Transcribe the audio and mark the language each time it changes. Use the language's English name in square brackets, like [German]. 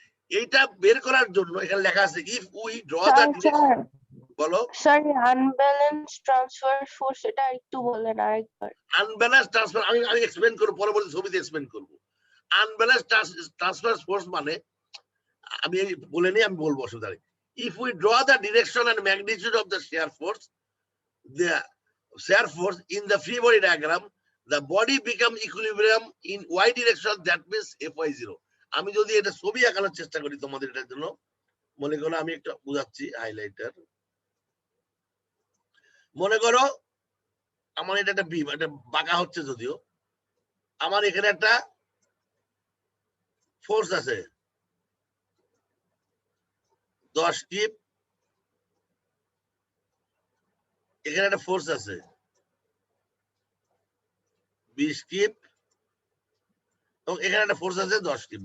[Bangla] এইটা বের করার জন্য এখানে লেখা আছে, [English] If we draw the direction. [Bangla] বলো স্যার, আনব্যালেন্স ট্রান্সফার ফোর্স এটা একটু বলেন আরেকবার। আনব্যালেন্স ট্রান্সফার আমি এক্সপ্লেইন করব, পরবর্তী ছবিতে এক্সপ্লেইন করব। আনব্যালেন্স ট্রান্সফার ফোর্স মানে, আমি বলে নিই, আমি বলবো অসুবিধা নেই। [English] If we draw the direction and magnitude of the shear force, the shear force in the free body diagram, the body become equilibrium in y direction, that means Fy0. [Bangla] আমি যদি এটা ছবি আঁকানোর চেষ্টা করি তোমাদের এটার জন্য, মনে করো আমি একটা বুঝাচ্ছি হাইলাইটার। মনে করো আমার এটা একটা বিম, এটা বাঁকা হচ্ছে যদিও, আমার এখানে একটা ফোর্স আছে 10 কিপ, এখানে একটা ফোর্স আছে 20 কিপ, এবং এখানে একটা ফোর্স আছে 10 কিপ।